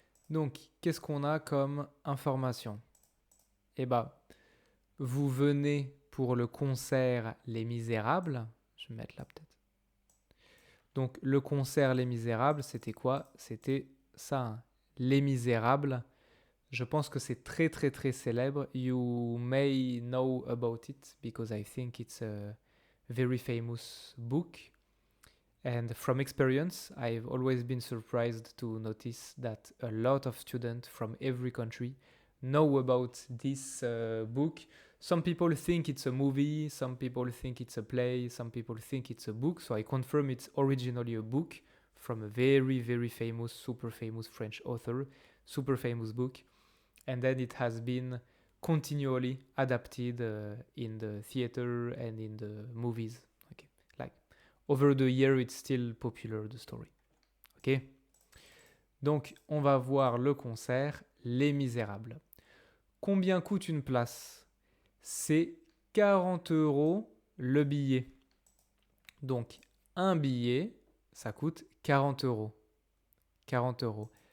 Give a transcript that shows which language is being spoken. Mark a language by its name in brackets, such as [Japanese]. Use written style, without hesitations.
[French] Donc, qu'est-ce qu'on a comme information? Eh bien, vous venez pour le concert Les Misérables. Je vais mettre là peut-être. Donc, le concert Les Misérables, c'était quoi? C'était ça, Les Misérables. Je pense que c'est très très très célèbre. [English] You may know about it because I think it's a very famous book. And from experience, I've always been surprised to notice that a lot of students from every country know about this book. Some people think it's a movie, some people think it's a play, some people think it's a book. So I confirm it's originally a book from a very, very famous, super famous French author, super famous book. And then it has been continually adapted in the theater and in the movies. Okay, like over the year, it's still popular, the story. Ok. [French] Donc, on va voir le concert Les Misérables. Combien coûte une place? C'est 40 € le billet. Donc, un billet, ça coûte 40 €. 40 €.